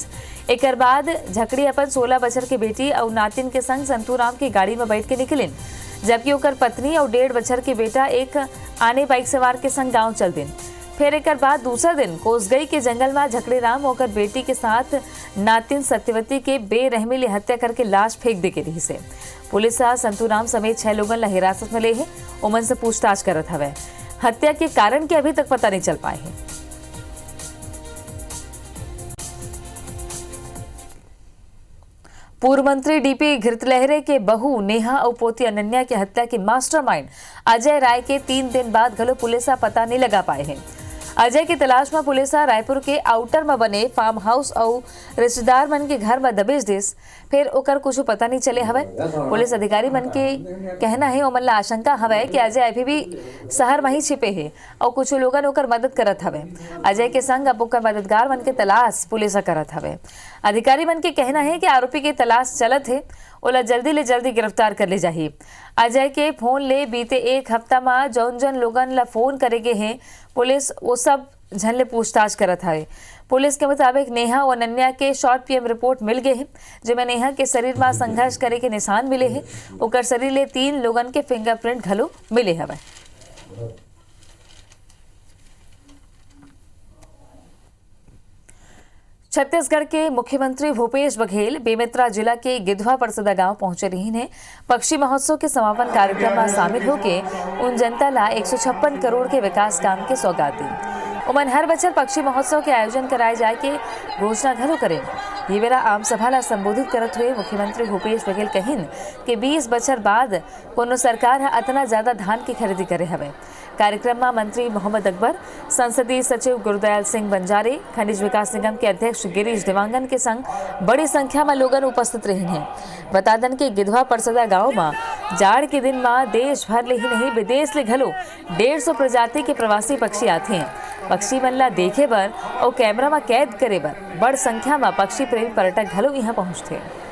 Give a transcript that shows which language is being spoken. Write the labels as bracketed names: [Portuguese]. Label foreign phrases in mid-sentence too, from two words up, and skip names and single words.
[Chhattisgarhi] एक बाद झकड़ी अपन 16 बछर के बेटी और नातिन के संग संतू राम की गाड़ी में बैठ के निकलिन, जबकि ओकर पत्नी और 1.5 बछर के बेटा एक आने बाइक सवार के संग गांव चल दिन। फिर एक बाद दूसरा दिन कोसगई के जंगल में झकड़ी राम होकर बेटी के साथ नातिन सत्यवती के बेरहमी ले हत्या करके लाश फेंक दे के रही से। पुलिस संतू राम समेत 6 लोगन ला हिरासत में ले है। उमन से पूछताछ करत हवे। हत्या के कारण के अभी तक पता नहीं चल पाए हैं। पूर्व मंत्री डीपी घृतलहरे के बहू नेहा और पोती अनन्या की हत्या के मास्टरमाइंड अजय राय के 3 दिन बाद घलो पुलिस पता नहीं लगा पाए हैं। अजय की तलाश में पुलिस रायपुर के आउटर में बने फार्म हाउस और रिश्तेदार मन के घर में दबेज दिस, फिर ओकर कुछ पता नहीं चले हवे। पुलिस अधिकारी मन के कहना है ओमन ला आशंका हवे कि अजय अभी भी शहर में ही छिपे है और कुछ लोगन ओकर मदद करत हवे। अजय के संग अब ओकर मददगार मन के तलाश पुलिस करत हवे। अधिकारी मन के कहना है कि आरोपी के तलाश चलत है, ओला जल्दी ले जल्दी गिरफ्तार कर ले जाही। अजय के फोन ले बीते 1 हफ्ता में जौन लोगन ला फोन करे गए हैं, पुलिस वो सब झन ले पूछताछ करत है। पुलिस के मुताबिक नेहा और अनन्या के शॉर्ट पीएम रिपोर्ट मिल गए हैं, जिसमें नेहा के शरीर में संघर्ष करे के निशान मिले हैं। ओकर शरीर ले 3 लोगन के फिंगरप्रिंट घलो मिले हवे। छत्तीसगढ़ के मुख्यमंत्री भूपेश बघेल बेमेतरा जिला के गिधवा परसदा गांव पहुंचे रही ने पक्षी महोत्सव के समापन कार्यक्रम में शामिल होके उन जनता ला 156 करोड़ के विकास काम के सौगात दी। उमन हर बछर पक्षी महोत्सव के आयोजन कराए जाए के घोषणा घलो करें। ये बेरा आम सभा ला संबोधित करत हुए मुख्यमंत्री भूपेश बघेल कहिन कि 20 बछर बाद कोनो सरकार अतना ज्यादा धान की खरीदी करे हवे। कार्यक्रम में मंत्री मोहम्मद अकबर, संसदीय सचिव गुरुदयाल सिंह बंजारे, खनिज विकास निगम के अध्यक्ष गिरीश देवांगन के संग बड़ी संख्या में लोगन उपस्थित रहे हैं। बता दें कि गिधवा परसदा गांव में जाड़ के दिन में देश भर ले ही नहीं विदेश ले घलो 150 प्रजाति के प्रवासी पक्षी आते हैं। पक्षी मन ला देखे बर और कैमरा में कैद करे बर बड़ संख्या में पक्षी प्रेमी पर्यटक घलो यहाँ पहुँचते हैं।